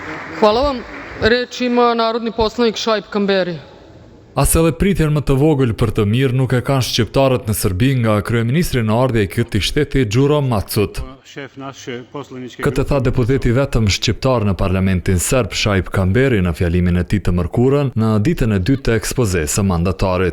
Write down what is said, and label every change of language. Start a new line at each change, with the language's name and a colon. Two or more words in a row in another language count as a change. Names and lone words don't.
Serbian: Hvala vam. Reč ima narodni poslanik Šaip Kamberi.
Albanian: As edhe pritjen më të vogël për të mirë nuk e kanë shqiptarët në Serbi nga kryeministri në ardhje i këtij shteti Gjuro Macut. Këtë tha deputeti vetëm shqiptar në parlamentin serb Šaip Kamberi në fjalimin e tij të mërkurën në ditën e dytë të ekspozesë së mandatarit.